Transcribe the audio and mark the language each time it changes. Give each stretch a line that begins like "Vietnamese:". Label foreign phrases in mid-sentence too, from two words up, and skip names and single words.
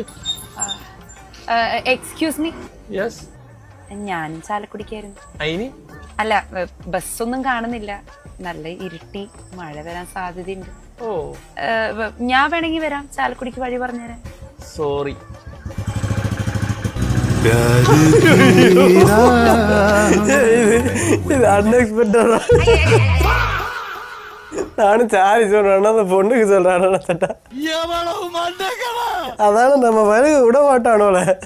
English: Excuse me,
Malayalam: യെസ്. ഞാനും ചാലക്കുടിക്കായിരുന്നു. അയിന് അല്ല, ബസ്സൊന്നും കാണുന്നില്ല, നല്ല ഇരുട്ടി, മഴ വരാൻ സാധ്യതയുണ്ട്. ഓ, ഞാൻ വേണമെങ്കിൽ വരാം, ചാലക്കുടിക്ക് വഴി പറഞ്ഞുതരാം. സോറി.
Tamil: இது அன்எக்ஸ்பெக்டடா. நானும் சாரி சொல்றேன், அந்த பொண்ணுக்கு சொல்றான் சட்டா. அதான நம்ம வயலுக்கு விட மாட்டானோல.